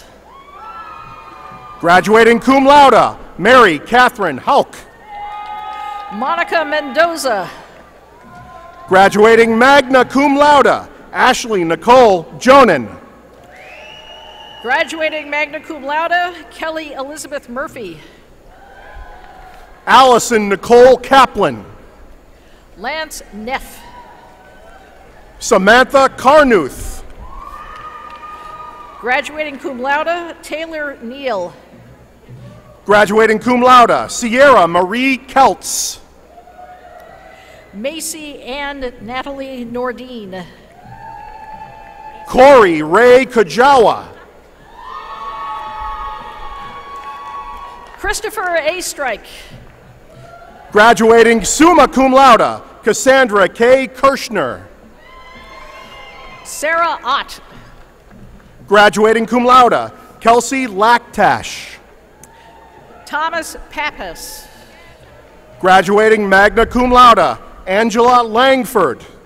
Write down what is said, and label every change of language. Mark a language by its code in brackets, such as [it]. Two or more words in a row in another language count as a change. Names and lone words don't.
[en] Graduating [la] cum laude, [en] Mary Catherine Hauk. Monica Mendoza. Graduating [la] magna cum laude, [en] Ashley Nicole Jonan. Graduating [la] magna cum laude, [en] Kelly Elizabeth Murphy. Allison Nicole Kaplan. Lance Neff. Samantha Carnuth. Graduating [la] cum laude, [en] Taylor Neal. Graduating [la] cum laude, [en] Sierra Marie Keltz. Macy and Natalie Nordine. Corey Ray Kajawa. Christopher A. Strike. Graduating [la] summa cum laude, [en] Cassandra K. Kirschner. Sarah Ott. Graduating [la] cum laude, [en] Kelsey Laktash. Thomas Pappas. Graduating [la] magna cum laude, [en] Angela Langford.